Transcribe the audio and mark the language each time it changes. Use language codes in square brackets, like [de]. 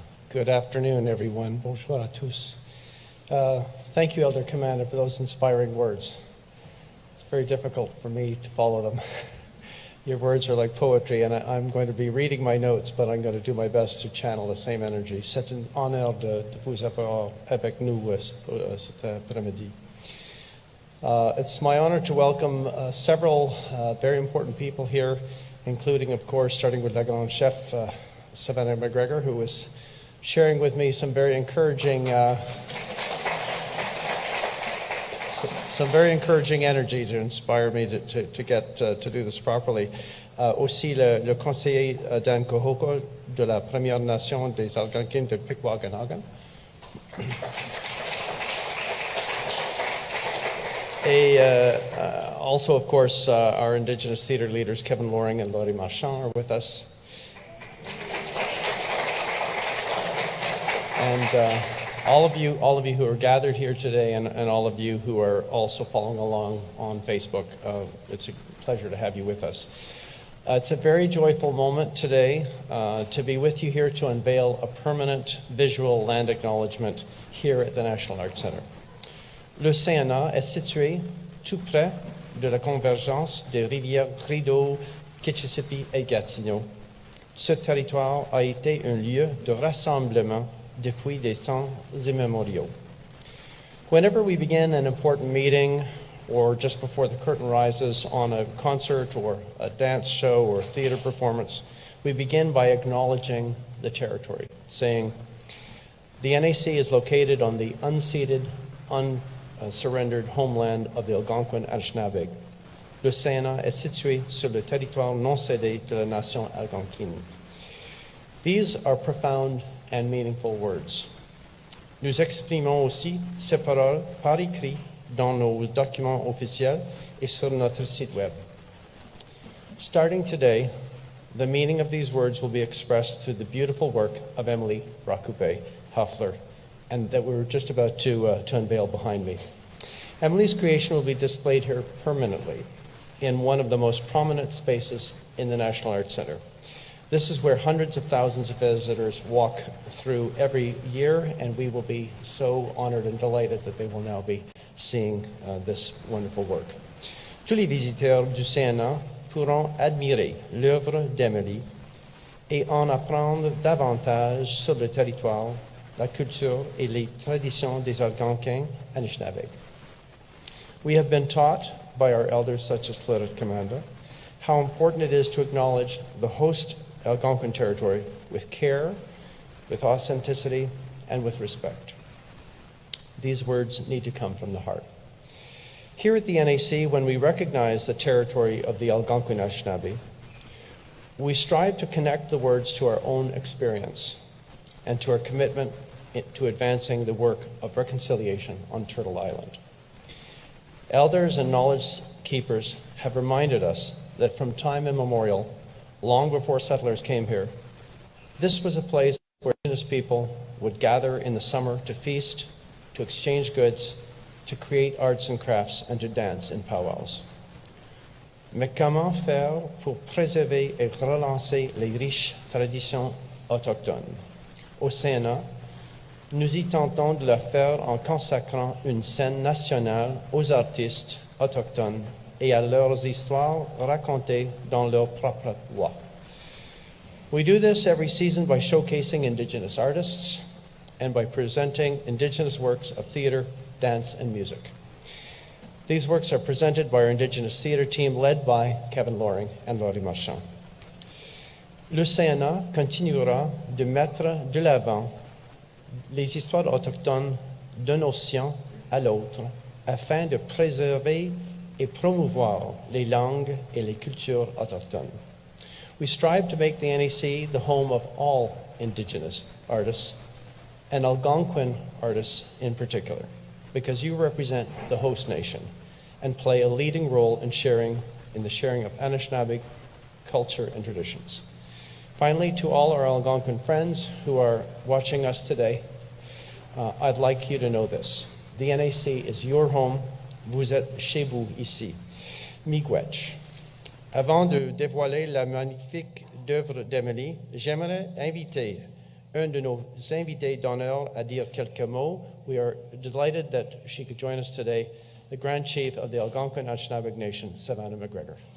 [en] Good afternoon, everyone. [fr] Bonjour à tous. [en] Thank you, Elder Commander, for those inspiring words. It's very difficult for me to follow them. Your words are like poetry, and I'm going to be reading my notes, but I'm going to do my best to channel the same energy. [fr] C'est un honneur de vous avoir avec nous cet après-midi. [en] It's my honor to welcome several very important people here, including, of course, starting with [fr] la grande chef, [en] Savannah McGregor, who was sharing with me some very encouraging energy to inspire me to get to do this properly. [fr] Aussi le conseiller Dan Kohoko de la Première Nation des Algonquins de Pikwakanagan. [en] Also, of course, our Indigenous theatre leaders, Kevin Loring and Laurie Marchand, are with us. And all of you who are gathered here today, and all of you who are also following along on Facebook, it's a pleasure to have you with us. It's a very joyful moment today to be with you here to unveil a permanent visual land acknowledgement here at the National Arts Centre. [fr] Le CNA est situé tout près de la convergence des rivières Rideau, Kitchissippi et Gatineau. Ce territoire a été un lieu de rassemblement depuis des temps immémoriaux. [en] Whenever we begin an important meeting or just before the curtain rises on a concert or a dance show or theater performance, we begin by acknowledging the territory, saying, the NAC is located on the unceded, unsurrendered homeland of the Algonquin Anishinaabe. [fr] Le CNA est situé sur le territoire non cédé de la nation algonquine. [en] These are profound and meaningful words. [fr] Nous exprimons aussi ces paroles par écrit dans nos documents officiels et sur notre site web. [en] Starting today, the meaning of these words will be expressed through the beautiful work of Emily Rakoupe Huffler, and that we're just about to unveil behind me. Emily's creation will be displayed here permanently in one of the most prominent spaces in the National Arts Centre. This is where hundreds of thousands of visitors walk through every year, and we will be so honored and delighted that they will now be seeing this wonderful work. [fr] Tous les visiteurs du CNA pourront admirer l'œuvre d'Emily et en apprendre davantage sur le territoire, la culture et les traditions des Algonquins Anishinaabe. [en] We have been taught by our elders, such as Lieutenant Commander, how important it is to acknowledge the host Algonquin territory with care, with authenticity, and with respect. These words need to come from the heart. Here at the NAC, when we recognize the territory of the Algonquin Anishinaabe, we strive to connect the words to our own experience and to our commitment to advancing the work of reconciliation on Turtle Island. Elders and knowledge keepers have reminded us that from time immemorial, long before settlers came here, this was a place where Indigenous people would gather in the summer to feast, to exchange goods, to create arts and crafts, and to dance in powwows. [fr] Mais comment faire pour préserver et relancer les riches traditions autochtones? Au Sénat, nous y tentons de le faire en consacrant une scène nationale aux artistes autochtones et à leurs histoires racontées dans leur propre voix. [en] We do this every season by showcasing Indigenous artists and by presenting Indigenous works of theater, dance, and music. These works are presented by our Indigenous theater team led by Kevin Loring and Laurie Marchand. [fr] Le CNA continuera de mettre de l'avant les histoires autochtones d'un océan à l'autre afin de préserver et promouvoir les langues et les cultures autochtones. [en] We strive to make the NAC the home of all Indigenous artists, and Algonquin artists in particular, because you represent the host nation and play a leading role in the sharing of Anishinaabe culture and traditions. Finally, to all our Algonquin friends who are watching us today, I'd like you to know this. The NAC is your home. [fr] Vous êtes chez vous ici. [en] Miigwech. [fr] Avant de dévoiler la magnifique œuvre d'Emily, j'aimerais inviter un de nos invités d'honneur à dire quelques mots. [en] We are delighted that she could join us today, the Grand Chief of the Algonquin Anishinaabe Nation, Savannah McGregor.